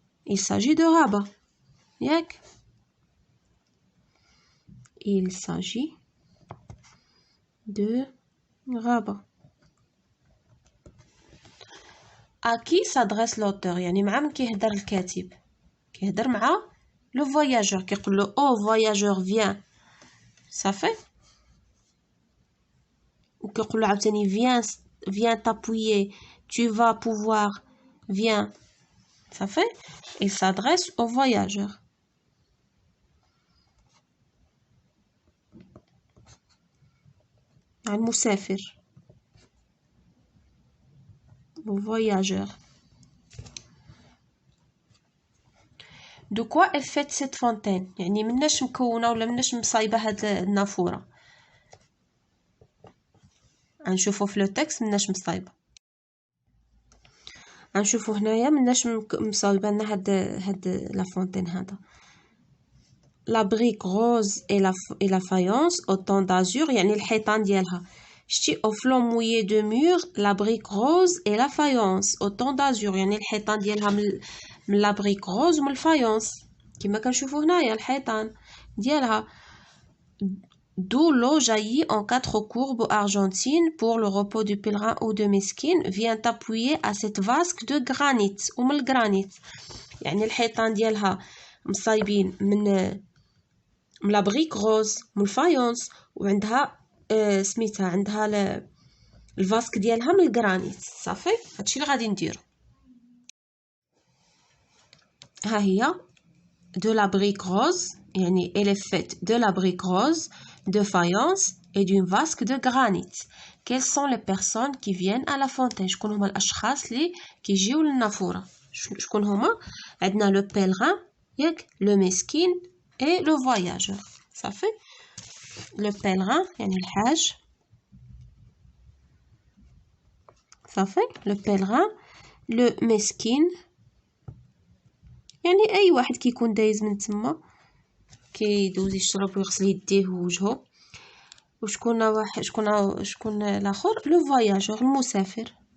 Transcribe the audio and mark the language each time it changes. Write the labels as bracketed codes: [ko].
[fr] il s'agit de Rabat ياك il s'agit de Rabat. à qui s'adresse l'auteur [ar] يعني مع من كيهضر الكاتب، كيهضر مع لو فواياجور كيقول له او فواياجور فيان صافي. وكيقول له عاوتاني [fr] viens t'appuyer tu vas pouvoir viens [ar] صافي. [fr] il s'adresse au voyageur. [ar] المسافر voyageur. [fr] De quoi est faite cette fontaine [ar] يعني مناش مكونه ولا مناش مصايبه هاد النافوره. غنشوفو في لو تكست مناش مصايبه، غنشوفو هنايا مناش مصايبه لنا هاد لا فونتين هذا. [fr] la brique rose et la faïence au ton d'azur [ar] يعني الحيطان ديالها شتي [fr] au flanc mouillé de mur la brique rose et la faïence au ton d'azur [ar] يعني الحيطان ديالها من [fr] la brique rose [ar] ومن الفايونس كما كنشوفوا هنايا الحيطان ديالها [fr] d'où l'eau jaillit en 4 courbes argentines pour le repos du pèlerin ou de mesquine vient appuyer à cette vasque de granit [ar] ومن الجرانيت يعني الحيطان ديالها مصايبين من لا بريك روز من الفايونس وعندها سميتها عندها الفاسك ديالها من الجرانيت صافي هادشي اللي غادي نديرو [fr] ها هي دو لا بريك روز يعني elle est faite de la brique rose de faïence et d'une vasque de granit. Quelles sont les personnes qui viennent à la fontaine? [ar] شكون هما الاشخاص اللي كيجيو للنافوره؟ شكون هما؟ عندنا لو pèlerin ياك لو مسكين [fr] et le voyageur. [ar] صافي le pèlerin يعني الحاج صافي le pèlerin le مسكين يعني اي واحد كيكون دايز من تما كيدوز يشرب ويغسل يديه ووجهه وشكون واحد شكون الاخر لو فواياجور المسافر